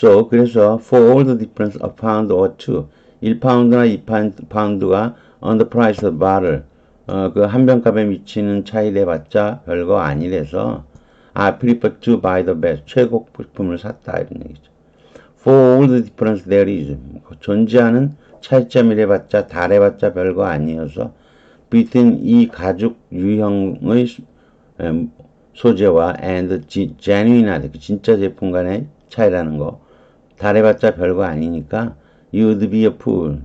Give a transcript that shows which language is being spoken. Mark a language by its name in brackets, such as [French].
[English] 그래서 for all the difference a pound or two [Korean] 1파운드나 2파운드가 [English] on the price of bottle [Korean] 그 한 병값에 미치는 차이 해봤자 별거 아니래서 [English] I prefer to buy the best. [Korean] 최고품을 샀다 이런 얘기죠. [English] For all the difference there is. [Korean] 존재하는 차이점을 해봤자 다 해봤자 별거 아니어서 between 이 가죽 유형의 소재와 [English] and genuine [Korean] 진짜 제품 간의 차이라는 거 다 해봤자 별거 아니니까 [English] you'd be a fool.